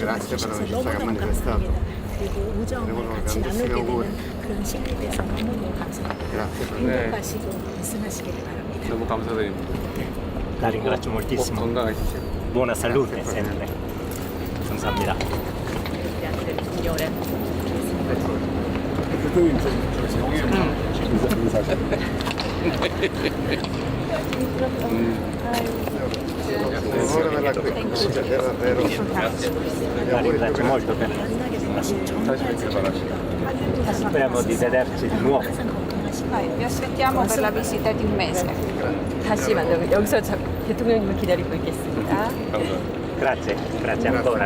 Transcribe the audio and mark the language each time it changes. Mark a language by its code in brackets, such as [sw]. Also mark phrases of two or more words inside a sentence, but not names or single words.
[ko] 해주셔서 너무너무 감사합니다. 그리고 우정을 같이 나누게 되는 그런 시간이 돼서 너무너무 감사합니다. 행복하시고 말씀하시기를 바랍니다. 너무 감사드립니다. [it] La ringrazio moltissimo. [ko] 건강하십시오. [it] Buona salute sempre. 감사합니다. Grazie del Signore. [ko] 대통령 [it] La ringrazio molto per speriamo di vederci di nuovo. Vi aspettiamo per la visita di un mese. [ko] 다시 만나고 여기서 대통령님을 기다리고 있겠습니다. [it] Grazie, grazie ancora.